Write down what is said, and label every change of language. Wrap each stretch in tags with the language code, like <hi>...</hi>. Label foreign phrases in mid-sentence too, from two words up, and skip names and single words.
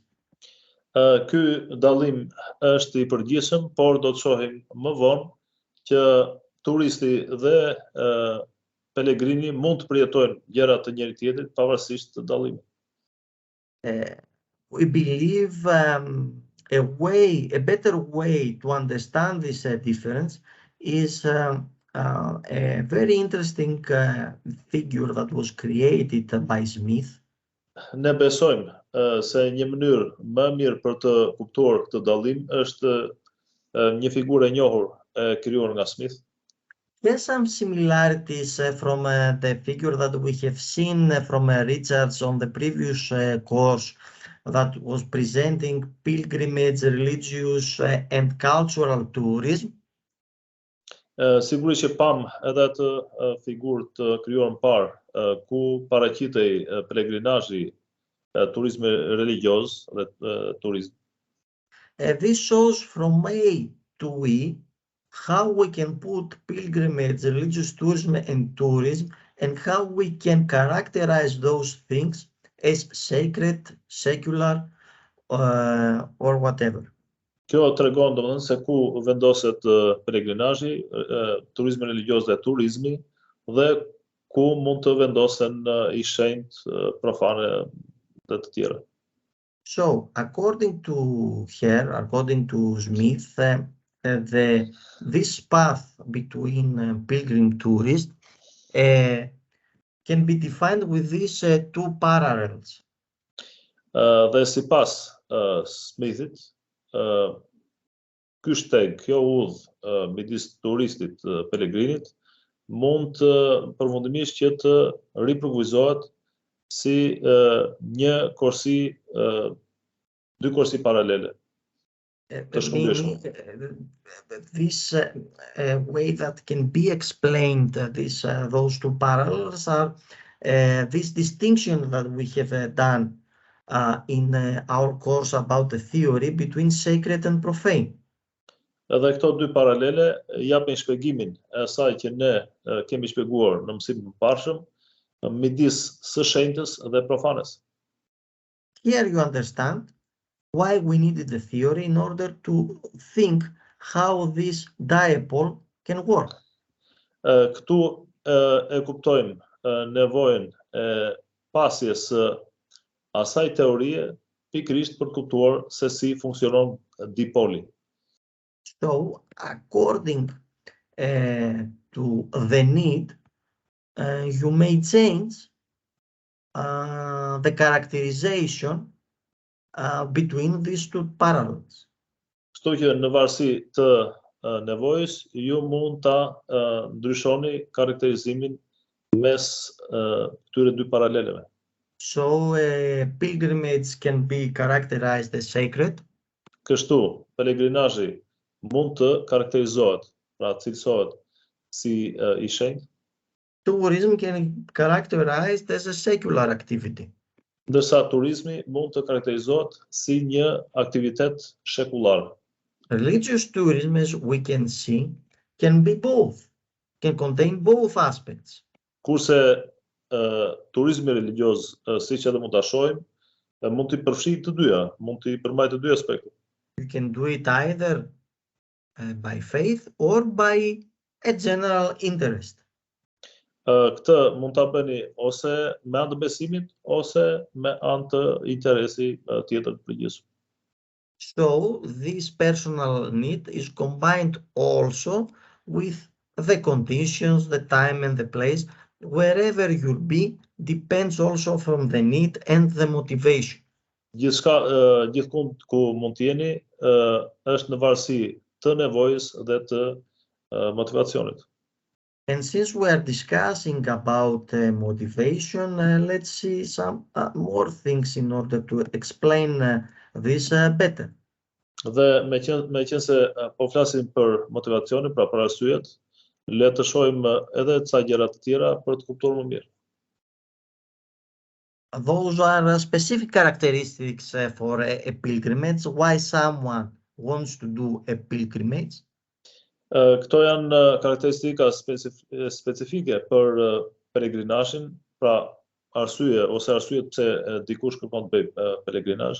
<sq>Ky dallim është i përgjithshëm, por do të shohim më vonë që turisti dhe pelegrini mund të përjetojnë gjëra të njëri tjetrit pavarësisht të dallimit.</sq> <en>We believe a better way to understand this difference is a very interesting figure that was created by Smith.</en> <sq>Ne besojmë se një mënyrë më mirë për të kuptuar këtë dallim është një figurë e njohur e krijuar nga Smith.</sq> <en>There's some similarities from the figure that we have seen from Richards on the previous course that was presenting pilgrimage, religious and cultural tourism.</en> <sq>Sigurisht që pam edhe atë figurë të krijuar më parë ku paraqitej pelegrinazhi, turizmi religioz dhe turizm.</sq> <en>This shows from A to E how we can put pilgrimage, religious tourism and tourism and how we can characterize those things as sacred, secular or whatever.</en> <sq>Kjo tregon domethënë se ku vendoset pelegrinazhi, turizmi religioz dhe turizmi dhe ku mund të vendosen i shenjtë, profane dhe të tjera.</sq> <en>So, according to Smith, this path between pilgrim tourist can be defined with these two parallels.</en> <sq>Dhe sipas Smithit, ky shteg, kjo udhë midis turistit, pelegrinit, mund përfundimisht që të ripërkuizohet si një korsi, dy korsi paralele.</sq> <en>This way that can be explained, those two parallels are this distinction that we have done in our course about the theory between sacred and profane.</en> <sq>Edhe këto dy paralele japin shpjegimin e asaj që ne kemi shpjeguar në mësimin e mëparshëm midis së shenjtës dhe profanes.</sq> <en>Here you understand why we needed the theory in order to think how this dipole can work.</en> <sq>Këtu e kuptojmë nevojën e pasjes së asaj teorie pikërisht për kuptuar se si funksionon dipoli.</sq> <en>So, according to the need, you may change the characterization between these two parallels.</en> <sq>Kështu që në varësi të nevojës, ju mund ta ndryshoni karakterizimin mes këtyre dy paraleleve.</sq> <en>So, pilgrimage can be characterized as sacred.</en> <sq>Kështu, pelegrinazhi mund të karakterizohet, pra cilësohet si i shenjtë.</sq> <en>Tourism can be characterized as a secular activity.</en> <sq>Ndërsa turizmi mund të karakterizohet si një aktivitet shekullar.</sq> <en>Religious tourism, as we can see, can be both, can contain both aspects.</en> <sq>Kurse turizmi religioz, siç edhe mund ta shohim, mund të përfshijë të dyja, mund të përmbajë të dy aspektet.</sq> <en>You can do it either by faith or by a general interest.</en> <sq>Këtë mund ta bëni ose me anë të besimit ose me anë të interesi tjetër të përgjithshëm.</sq> <en>So this personal need is combined also with the conditions, the time and the place. Wherever you'll be depends also from the need and the motivation.</en> <sq>Gjithkund ku mund të jeni është në varësi të nevojës dhe të motivacionit.</sq> <en>And since we are discussing about motivation, let's see some more things in order to explain this better.</en> <sq>Dhe me qenë se po flasim për motivacionin, pra për arsyet, le të shohim edhe ca gjëra të tjera për të kuptuar më mirë.</sq> <en>Those are specific characteristics for a pilgrimage. Why someone wants to do a pilgrimage?</en> <sq>Këto janë karakteristika specifike për pelegrinazhin, pra arsyet pse dikush kërkon të bëjë pelegrinazh.</sq>